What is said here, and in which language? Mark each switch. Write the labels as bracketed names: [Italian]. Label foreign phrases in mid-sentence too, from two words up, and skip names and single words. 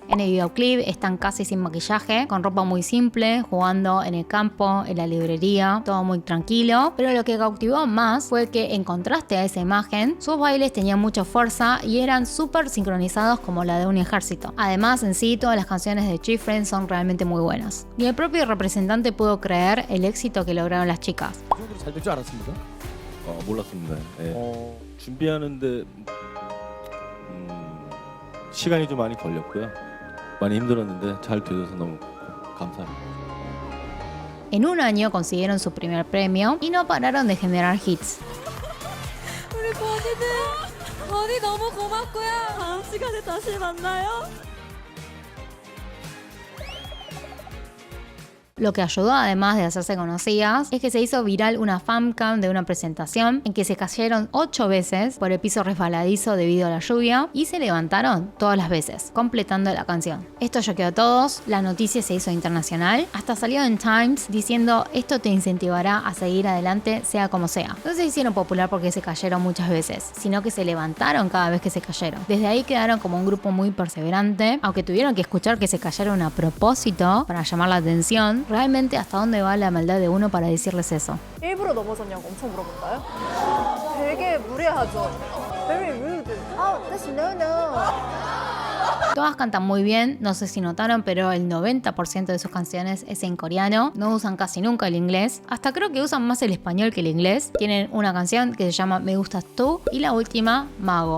[Spanish] En el videoclip están casi sin maquillaje, con ropa muy simple, jugando en el campo, en la librería, todo muy tranquilo, pero lo que cautivó más fue que, en contraste a esa imagen, sus bailes tenían mucha fuerza y eran súper sincronizados como la de un ejército. Además, en sí, todas las canciones de G-Friend son realmente muy buenas. Ni el propio representante pudo creer el éxito que lograron las chicas. [Korean] 잘 될 줄 알았습니까? 몰랐습니다. 예. 준비하는데 시간이 좀 많이 걸렸고요. 많이 힘들었는데 잘 돼줘서 너무 감사합니다. [Spanish] En un año consiguieron su primer premio y no pararon de generar hits. [Korean] 우리 버니 너무 고맙고요. 다음 시간에 다시 만나요. [Spanish] Lo que ayudó, además de hacerse conocidas, es que se hizo viral una fancam de una presentación en que se cayeron 8 veces por el piso resbaladizo debido a la lluvia y se levantaron todas las veces, completando la canción. Esto choqueó a todos, la noticia se hizo internacional, hasta salió en Times diciendo esto te incentivará a seguir adelante sea como sea. No se hicieron popular porque se cayeron muchas veces, sino que se levantaron cada vez que se cayeron. Desde ahí quedaron como un grupo muy perseverante, aunque tuvieron que escuchar que se cayeron a propósito para llamar la atención. Realmente, ¿hasta dónde va la maldad de uno para decirles eso? [Korean] 일부러 넘어졌냐고 엄청 물어볼까요? 되게 무례하죠. [English] Very rude. Oh, that's no. [Spanish] Todas cantan muy bien, no sé si notaron, pero el 90% de sus canciones es en coreano. No usan casi nunca el inglés. Hasta creo que usan más el español que el inglés. Tienen una canción que se llama Me Gustas Tú y la última, Mago.